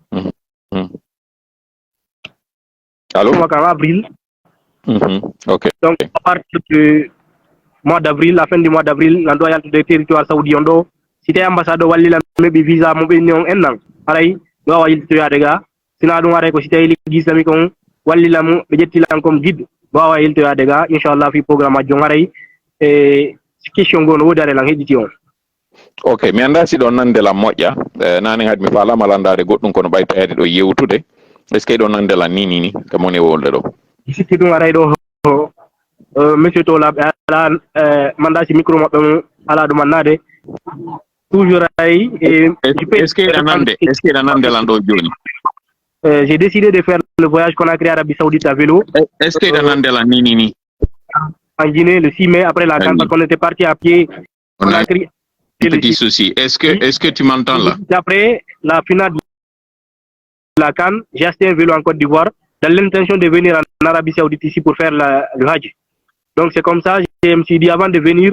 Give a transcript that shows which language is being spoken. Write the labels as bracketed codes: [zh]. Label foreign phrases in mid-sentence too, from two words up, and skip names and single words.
[fr] allo en avril ok donc à partir du mois d'avril [ff] la fin du mois d'avril nan ɗo yaltude [fr] territoire saoudien [ff] ɗo si tawi ambassade o wallila meɓi visa mo ɓenni on en nan haray mi wawa yiltoyade ga sina ɗum haray ko si tawi liggi islamique on wallila mo ɓe ƴettilan [fr] comme guide [ff] mi wawa yiltoyade ga inchallah fi programme ajjon haray question go no woodi are lan heƴƴiti on. ok mi anda si ɗon nande lam moƴƴa nane hade mi falama landade goɗɗum kono ɓaytayade ɗo yewtude [fr] est ce que [ff] ɗon nande lan ni kam woni e wolde ɗo sikki ɗum aray ɗo monsieur to laɓe ala manda si micro maɓɓe mo ala ɗum annade toujours ay [fr] est ce que [ff] ɗa nande lan ɗo joni [fr] j'ai décidé de faire le voyage Conakry Arabie Saoudite à vélo est ce que [ff] ɗa nande lan ni [fr] en Guinée le 6 mai après la CAN parce qu'on était parti à pied Conakry. Petit souci. Est-ce que tu m'entends là? Après la finale de la CAN, j'ai acheté un vélo en Côte d'Ivoire dans l'intention de venir en Arabie Saoudite ici pour faire le Hajj. Donc c'est comme ça, je me suis dit avant de venir